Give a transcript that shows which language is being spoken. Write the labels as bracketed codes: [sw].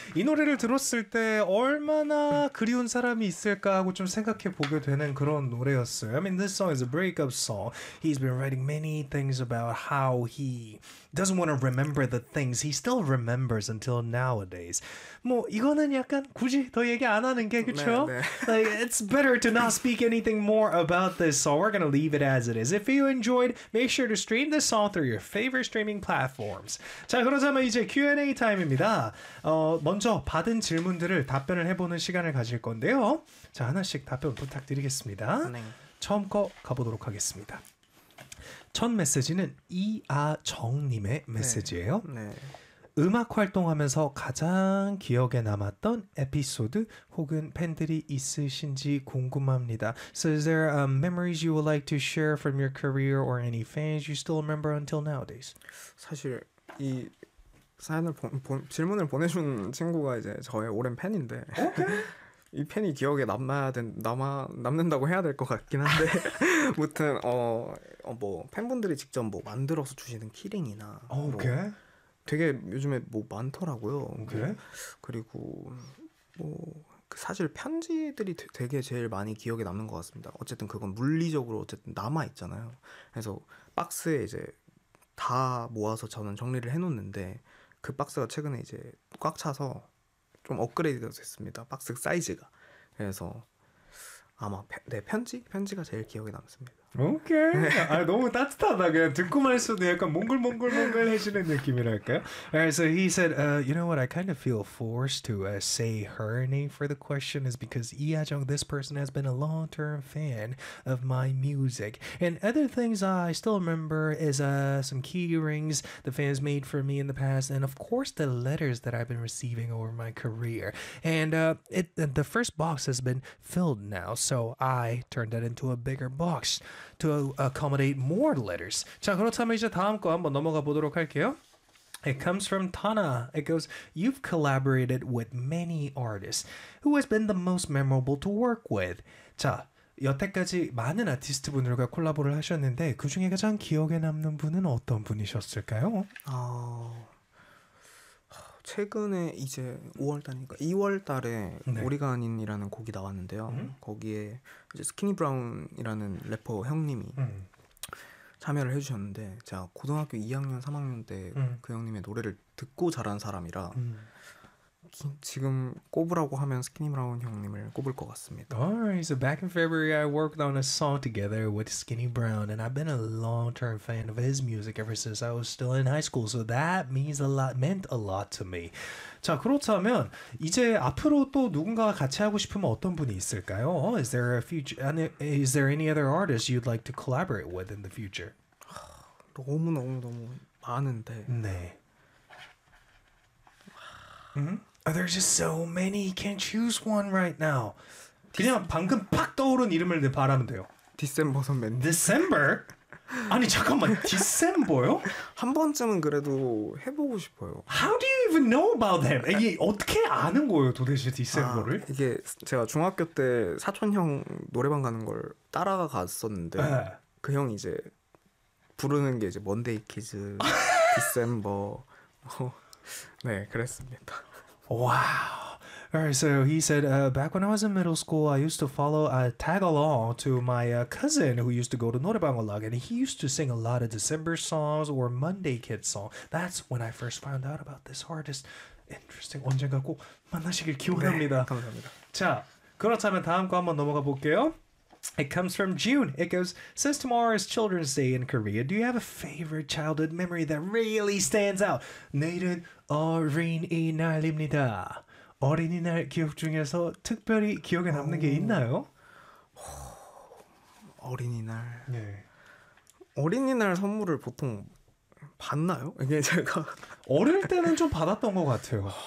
[ko] 이 노래를 들었을 때 얼마나 그리운 사람이 있을까 하고 좀 생각해 보게 되는 그런 노래였어요. [en] I mean, this song is a breakup song. He's been writing many things about how he doesn't want to remember the things he still remembers until nowadays. [ko] 뭐 이거는 약간 굳이 더 얘기 안 하는 게 그렇죠? 네, 네. [en] Like, it's better to not speak anything more about this song. We're gonna leave it as it is. If you enjoyed, make sure to stream this song through your favorite streaming platforms. [ko] 자, 그러자면 이제 Q&A 타임입니다. 먼저 받은 질문들을 답변을 해보는 시간을 가질 건데요. 자, 하나씩 답변 부탁드리겠습니다. 네. 처음 거 가보도록 하겠습니다. 첫 메시지는 이아정님의 메시지예요. 네. 음악 활동하면서 가장 기억에 남았던 에피소드 혹은 팬들이 있으신지 궁금합니다. [en] So is there memories you would like to share from your career or any fans you still remember until nowadays? [ko] 사실 이 사연을 질문을 보내준 친구가 이제 저의 오랜 팬인데 okay. 이 팬이 기억에 남는다고 해야 될 것 같긴 한데 무튼 뭐 팬분들이 직접 뭐 만들어서 주시는 키링이나 okay. 뭐, 되게 요즘에 뭐 많더라고요. 그래? 그리고 뭐 사실 편지들이 되게 제일 많이 기억에 남는 것 같습니다. 어쨌든 그건 물리적으로 어쨌든 남아 있잖아요. 그래서 박스에 이제 다 모아서 저는 정리를 해놓는데 그 박스가 최근에 이제 꽉 차서 좀 업그레이드가 됐습니다. 박스 사이즈가. 그래서 아마 편지가 제일 기억에 남습니다. 오케이. Okay. 아, 너무 따뜻하다. 그냥 듣고 말 수도 약간 몽글몽글몽글해지는 느낌이랄까요? [en] Alright, so he said, you know what? I kind of feel forced to say her name for the question is because 이하정, this person has been a long-term fan of my music. And other things I still remember is some key rings the fans made for me in the past, and of course the letters that I've been receiving over my career. And the first box has been filled now, so I turned that into a bigger box. To accommodate more letters. [ko] 자, 그렇다면 이제 다음 거 한번 넘어가 보도록 할게요. [en] It comes from Tana. It goes, you've collaborated with many artists. Who has been the most memorable to work with? [ko] 자, 여태까지 많은 아티스트 분들과 콜라보를 하셨는데 그 중에 가장 기억에 남는 분은 어떤 분이셨을까요? 최근에 이제 5월달이니까 2월달에 네. 오리간인이라는 곡이 나왔는데요. 거기에 이제 스키니 브라운이라는 래퍼 형님이 참여를 해주셨는데 제가 고등학교 2학년, 3학년 때 그 형님의 노래를 듣고 자란 사람이라 지금 꼽으라고 하면 스키니 브라운 형님을 꼽을 것 같습니다. [en] Alright, so back in February I worked on a song together with Skinny Brown and I've been a long-term fan of his music ever since I was still in high school. So that meant a lot to me. [ko] 자, 그렇다면 이제 앞으로 또 누군가와 같이 하고 싶으면 어떤 분이 있을까요? [en] Is there any other artist you'd like to collaborate with in the future? [ko] 너무너무너무 많은데 네. [en] Mm-hmm. Oh, there's just so many. Can't choose one right now. [ko] 그냥 방금 팍 떠오른 이름을 바라면 돼요. December 선배님. December? 아니 잠깐만, December요? 한 번쯤은 그래도 해보고 싶어요. [en] How do you even know about them? [ko] 이게 어떻게 아는 거예요, 도대체 December를? 아, 이게 제가 중학교 때 사촌 형 노래방 가는 걸 따라가 갔었는데 네. 그 형이 이제 부르는 게 이제 Monday Kids, December. 네, 그랬습니다. [en] Wow. Alright, so he said, back when I was in middle school, I used to follow a tag-along to my cousin who used to go to Norebang a lot, and he used to sing a lot of December songs or Monday Kid songs. That's when I first found out about this artist. Interesting. [ko] 언젠가 꼭 만나시길 기원합니다. 네, 감사합니다. 자, 그렇다면 다음 거 한번 넘어가 볼게요. [en] It comes from June. It goes, since tomorrow is Children's Day in Korea, do you have a favorite childhood memory that really stands out? [ko] 내일은 어린이날입니다. 어린이날 기억 중에서 특별히 기억에 남는 게 있나요? 어린이날. 네. 어린이날 선물을 보통 받나요? 이게 제가 어릴 때는 좀 받았던 것 같아요.